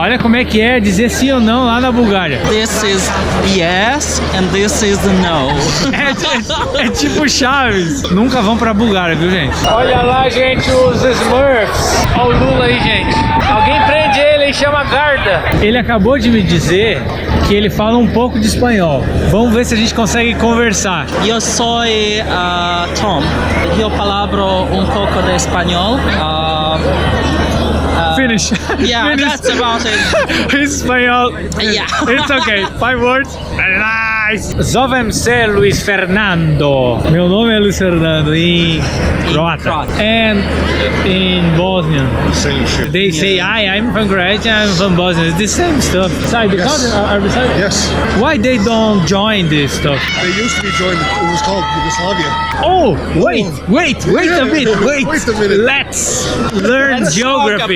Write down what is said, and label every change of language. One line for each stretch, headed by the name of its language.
Portuguese: Olha como é que é dizer sim ou não lá na Bulgária.
English: This is yes and this is no.
Portuguese: É tipo Chaves. Nunca vão pra Bulgária, viu, gente? Olha lá, gente, os Smurfs. Olha o Lula aí, gente. Alguém prende ele e chama a guarda. Ele acabou de me dizer que ele fala um pouco de espanhol. Vamos ver se a gente consegue conversar. Eu sou Tom. Eu falo pouco de espanhol.
English: Finish. Yeah, Finish. that's about it.
Portuguese: Espanhol.
English: Yeah. It's okay. 5 words. Very nice.
Croatian: Zovem se Luis Fernando.
Portuguese: Meu nome é Luis Fernando em croata.
English: And in Bosnian. Same shit. They say, I'm from Croatia, I'm from Bosnia. It's the same stuff. Sorry, the Yes. countries are beside. Yes. Why they don't join this stuff? They used to be joined, it was called Yugoslavia. Oh, wait a bit, Wait a minute. Let's learn geography.